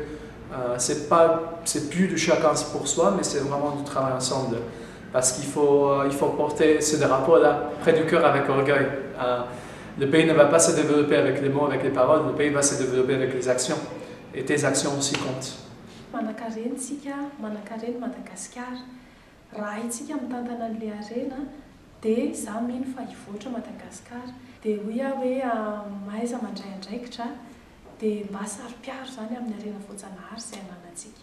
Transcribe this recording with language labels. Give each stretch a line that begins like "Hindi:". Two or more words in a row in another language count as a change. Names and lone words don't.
French: C'est plus du chacun pour soi, mais c'est vraiment du travail ensemble. Parce qu'il faut porter ce drapeau-là près du cœur avec orgueil. Le pays ne va pas se développer avec les mots, avec les paroles, le pays va se développer avec les actions. Et tes actions aussi comptent.
Malagasy: Manan-karena tsika, manan-karena Madagasikara. Raha itsika mitantana an'ilay harena, dia izaho mino fa hivoatra Madagasikara. Dia hoy aho hoe mahaiza mandray andraikitra, dia mba saro-piaro izany amin'ny harena voajanahary izay ananantsika.